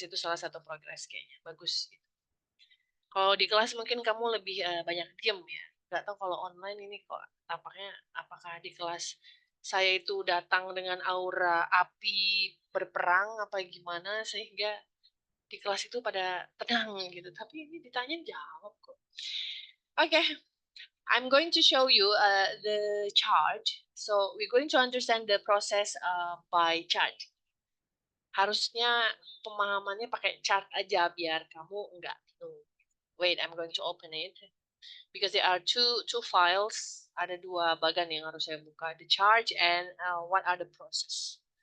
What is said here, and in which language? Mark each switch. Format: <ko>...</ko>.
<id>Itu salah satu progress kayaknya. Bagus. Kalau di kelas mungkin kamu lebih banyak diem ya. Gak tahu kalau online ini kok tampaknya apakah di kelas saya itu datang dengan aura api berperang apa gimana sehingga di kelas itu pada tenang gitu. Tapi ini ditanya jawab kok.</id> <en>Okay, I'm going to show you the chart. So we're going to understand the process by chart.</en> <id>Harusnya pemahamannya pakai chart aja biar kamu enggak bingung.</id> <en>Wait, I'm going to open it because there are two files.</en> <id>Ada dua bagan yang harus saya buka,</id> <en>the chart and what are the process.</en>